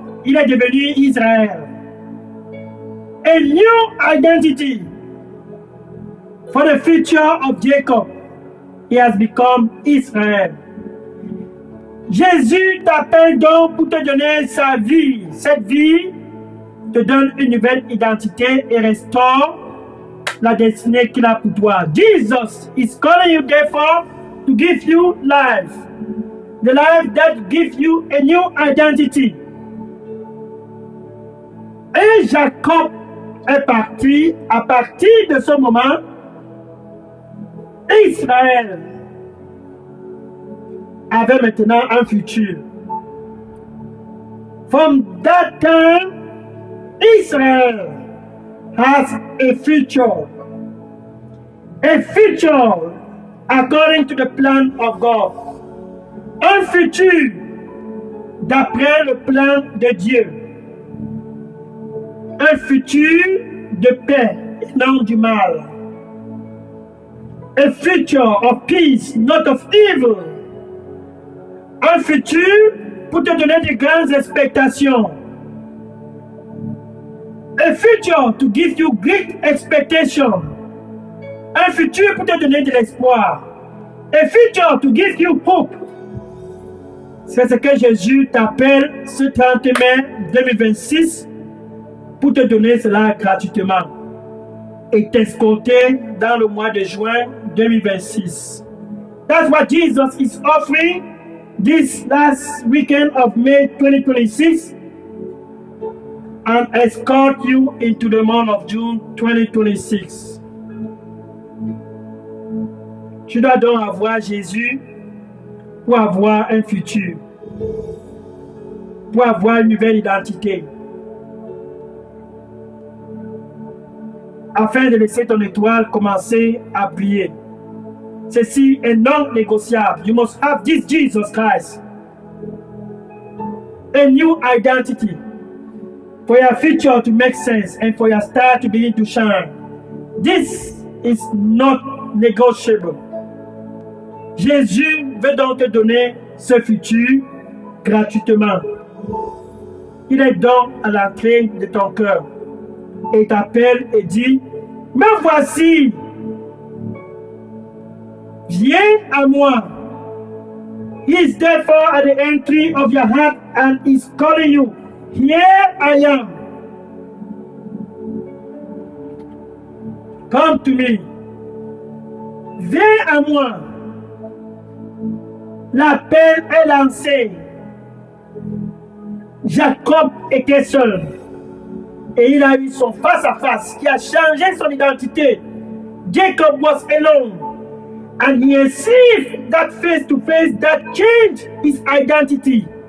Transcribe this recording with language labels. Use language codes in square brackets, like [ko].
[fr] Il est devenu Israël. [en] A new identity for the future of Jacob. He has become Israel. [fr] Jésus t'appelle donc pour te donner sa vie. Cette vie te donne une nouvelle identité et restaure la destinée qu'il a pour toi. [en] Jesus is calling you therefore to give you life. The life that gives you a new identity. [fr] Et Jacob est parti. À partir de ce moment, Israël avait maintenant un futur. [en] From that time, Israel has a future. A future according to the plan of God. [fr] Un futur d'après le plan de Dieu. Un futur de paix et non du mal. [en] A future of peace, not of evil. [fr] Un futur pour te donner de grandes expectations. [en] A future to give you great expectation. [fr] Un futur pour te donner de l'espoir. [en] A future to give you hope. [fr] C'est ce que Jésus t'appelle ce 30 mai 2026 pour te donner cela gratuitement et t'escorter dans le mois de juin 2026. [en] That's what Jesus is offering this last weekend of May 2026 and escort you into the month of June 2026. [fr] Tu dois donc avoir Jésus pour avoir un futur, pour avoir une nouvelle identité, afin de laisser ton étoile commencer à briller. Ceci est non négociable. [en] You must have this Jesus Christ. A new identity for your future to make sense and for your star to begin to shine. This is not negotiable. [fr] Jésus veut donc te donner ce futur gratuitement. Il est donc à l'entrée de ton cœur et t'appelle et dit, me voici, viens à moi. [en] He is therefore at the entry of your heart and is calling you, here I am. Come to me. [fr] Viens à moi. L'appel est lancé. Jacob était seul. Et il a eu son face-à-face qui a changé son identité. [en] Jacob was alone. And he received that face-to-face that changed his identity.